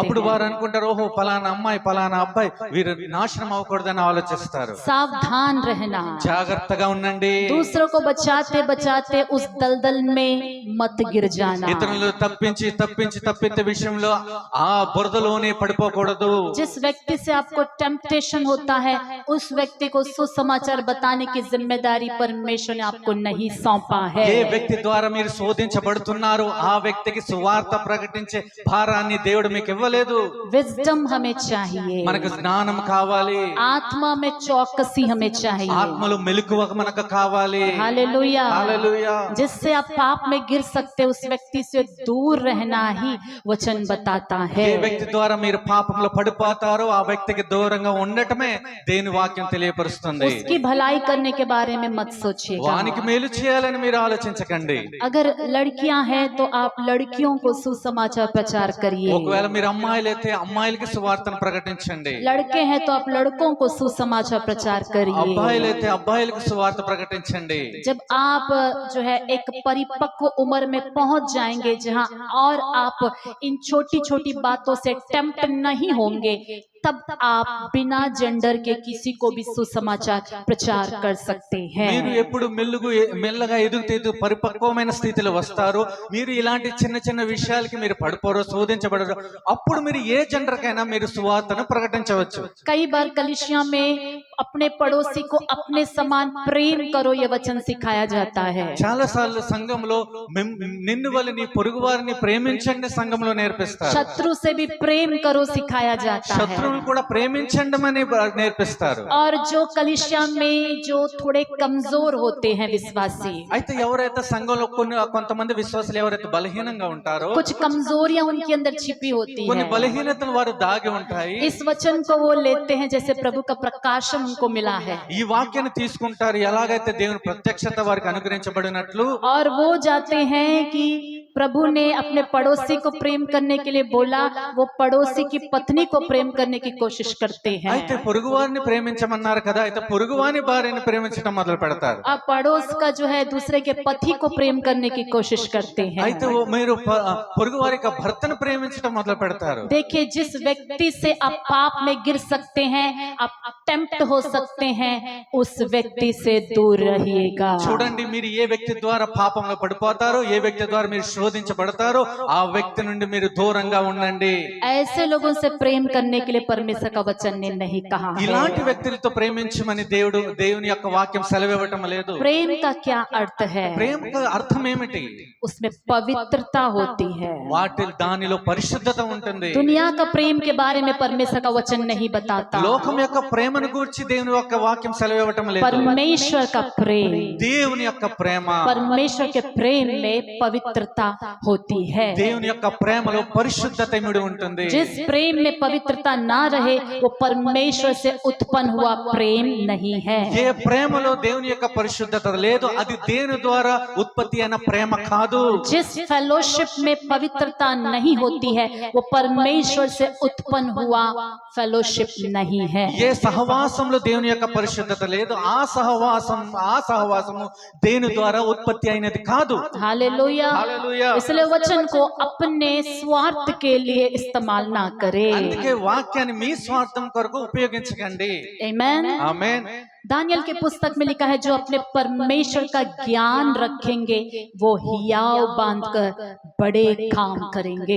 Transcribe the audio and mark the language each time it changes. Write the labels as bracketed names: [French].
[Telugu] అప్పుడు [Hindi] हैं। [Telugu] వారు అనుకుంటారు, ఓహో పలానా అమ్మాయి పలానా అబ్బాయి వీరు నాశనం అవ్వకూడదని ఆలోచిస్తారు। [Hindi] सावधान रहना, [Telugu] జాగ్రత్తగా ఉండండి, [Hindi] दूसरों को बचाते बचाते उस दलदल में मत गिर जाना। [Telugu] ఇతరులు తప్పించే విషయంలో ఆ బురదలోనే పడిపోకూడదు। [Hindi] जिस व्यक्ति से आपको टेम्पटेशन होता है उस व्यक्ति को सुसमाचार बताने की जिम्मेदारी परमेश्वर ने आपको नहीं सौंपा है। [Telugu] ఏ వ్యక్తి ద్వారా మీరు శోధించబడుతున్నారు ఆ వ్యక్తికి సువార్త ప్రకటించే భారాన్ని దేవుడు మీకు ఇవ్వలేదు। [Hindi] विजडम हमें चाहिए, [Telugu] మనకు జ్ఞానం కావాలి, [Hindi] आत्मा में चौकसी हमें चाहिए। [Telugu] ఆత్మలో మెలకువ మనకు కావాలి। [Hindi] हालेलुया। [Telugu] హల్లెలూయా। [Hindi] जिससे आप पाप में गिर सकते उस व्यक्ति से दूर रहना ही वचन बताता है। [Telugu] ఏ వ్యక్తి ద్వారా మీరు పాపంలో పడిపోతారో ఆ వ్యక్తికి దూరంగా ఉండటమే దేవుని వాక్యం తెలియపరుస్తుంది। [Hindi] उसकी भलाई करने के बारे में मत सोचिएगा। [Telugu] వానికి మేలు చేయాలని మీరు ఆలోచించకండి। [Hindi] अगर लड़कियां हैं तो आप लड़कियों को सुसमाचार प्रचार करिए। [Telugu] ఒకవేళ మీరు అమ్మాయిలైతే అమ్మాయిలకి సువార్తను ప్రకటించండి। [Hindi] लड़के हैं तो आप लड़कों को सुसमाचार प्रचार करिए। [Telugu] అబ్బాయిలైతే అబ్బాయిలకు సువార్త ప్రకటించండి। [Hindi] जब आप जो है एक परिपक्व उम्र में पहुंच जाएंगे जहां और आप इन छोटी छोटी बातों से टेम्प्ट नहीं होंगे, तब आप बिना जेंडर के किसी को भी सुसमाचार प्रचार कर सकते हैं। [Telugu] మీరు ఎప్పుడు మెల్లగా ఎదుగుతూ పరిపక్వమైన స్థితిలో వస్తారు। మీరు ఇలాంటి చిన్న చిన్న విషయాలకి మీరు పడిపోరో శోధించబడరు, అప్పుడు మీరు ఏ జెండర్ కైనా మీరు సువార్తను ప్రకటించవచ్చు। [Hindi] कई बार कलीसिया में अपने पड़ोसी को अपने समान प्रेम करो ये वचन सिखाया जाता है। [Telugu] చాలా సార్లు సంఘంలో నిన్ను వల్ల నీ పొరుగు వారిని ప్రేమించండి సంఘంలో నేర్పిస్తారు। [Hindi] शत्रु से भी प्रेम करो सिखाया जाता है। [Telugu] శత్రువులను కూడా ప్రేమించండి అని నేర్పిస్తారు। [Hindi] और जो कलीसिया में जो थोड़े कमजोर होते हैं विश्वासी, [Telugu] అయితే ఎవరైతే సంఘంలో కొంతమంది విశ్వాసులు ఎవరైతే బలహీనంగా ఉంటారో, [Hindi] कुछ कमजोरियां उनके अंदर छिपी होती [Telugu] కొన్ని [Hindi] है, [Telugu] బలహీనతలు వారు దాగి ఉంటాయి। [Hindi] इस वचन को वो लेते हैं जैसे प्रभु का प्रकाशन उनको मिला है, [Telugu] ఈ వాక్యాన్ని తీసుకుంటారు ఎలాగైతే దేవుని ప్రత్యక్షత వారికి అనుగ్రహించబడినట్లు, [Hindi] और वो जाते हैं कि प्रभु ने अपने पड़ोसी को प्रेम करने के लिए बोला, वो पड़ोसी की पत्नी को प्रेम करने की कोशिश करते हैं। [Telugu] అయితే పొరుగువారిని ప్రేమించమన్నారు కదా, అయితే పొరుగువాని భార్యని ప్రేమించడం మొదలు పెడతారు। [Hindi] अब पड़ोस का जो है दूसरे के पति को प्रेम करने की कोशिश करते हैं। [Telugu] అయితే మీరు పొరుగువారి యొక్క భర్తను ప్రేమించడం మొదలు పెడతారు। [Hindi] देखिए, जिस व्यक्ति से आप पाप में गिर सकते हैं, आप टेम्प्ट हो सकते हैं, उस व्यक्ति से दूर रहिएगा। [Telugu] చూడండి, మీరు ఏ వ్యక్తి ద్వారా పాపంలో పడిపోతారో, ఏ వ్యక్తి ద్వారా మీరు శోధించబడతారో ఆ వ్యక్తి నుండి మీరు దూరంగా ఉండండి। [Hindi] ऐसे लोगों से प्रेम करने के लिए परमेश्वर का वचन ने नहीं कहा है। [Telugu] ఇలాంటి వ్యక్తులతో ప్రేమించమని దేవుని యొక్క వాక్యం సెలవివ్వటం లేదు। [Hindi] प्रेम का क्या अर्थ है? [Telugu] ప్రేమ అర్థం ఏమిటి? [Hindi] उसमें पवित्रता होती है। [Telugu] దానిలో పరిశుద్ధత ఉంటుంది। [Hindi] दुनिया का प्रेम के बारे में परमेश्वर का वचन नहीं बताता। [Telugu] లోకం యొక్క ప్రేమను గురించి దేవుని యొక్క వాక్యం సెలవివ్వటం లేదు। [Hindi] परमेश्वर का प्रेम, [Telugu] దేవుని యొక్క ప్రేమ, [Hindi] परमेश्वर के प्रेम में पवित्रता होती है। [Telugu] దేవుని యొక్క ప్రేమలో పరిశుద్ధత ఇమిడి ఉంటుంది। [Hindi] जिस प्रेम में पवित्रता ना रहे, वो परमेश्वर से उत्पन्न हुआ प्रेम नहीं है। [Telugu] ఏ ప్రేమలో దేవుని యొక్క పరిశుద్ధత లేదు, అది దేవుని ద్వారా ఉత్పత్తి అయిన ప్రేమ కాదు। [Hindi] जिस फेलोशिप में पवित्रता नहीं होती है, वो परमेश्वर से उत्पन्न हुआ फेलोशिप नहीं है। [Telugu] ఏ సహవాసంలో దేవుని యొక్క పరిశుద్ధత లేదు, ఆ సహవాసము దేవుని ద్వారా ఉత్పత్తి అయినది కాదు। [Hindi] हालेलुया। [Telugu] హల్లెలూయా। [Hindi] इसलिए वचन को अपने स्वार्थ के लिए इस्तेमाल ना करें। [Telugu] అందుకే వాక్యాన్ని మీ స్వార్థం కొరకు ఉపయోగించకండి। [Hindi] आमीन। [Telugu] ఆమేన్। [Hindi] दानियल के पुस्तक में लिखा है, जो अपने परमेश्वर का ज्ञान रखेंगे वो हियाव बांधकर बड़े काम करेंगे।